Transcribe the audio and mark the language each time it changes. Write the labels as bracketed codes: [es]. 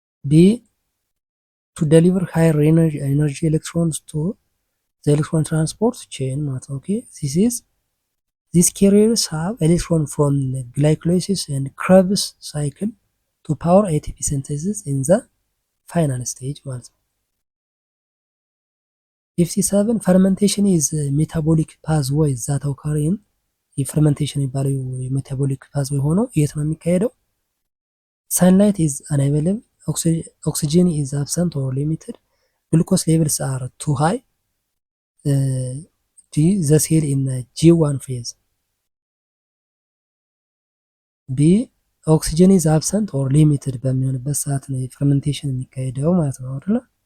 [en] B to deliver higher energy electrons to the electron transport chain. Okay, these carriers have electron from glycolysis and Krebs cycle to power ATP synthesis in the final stage. 57 fermentation is a metabolic pathway that occur in [am] የፈርመንቴሽን የሚባለው የሜታቦሊክ ፓዝዌይ ሆኖ የት ነው የሚካሄደው? [en] sunlight is unavailable, oxygen is absent or limited, glucose levels are too high, D the cell in G1 phase. B oxygen is absent or limited [am] በሚሆንበት ሰዓት ነው የፈርመንቴሽን የሚካሄደው ማለት ነው አይደል?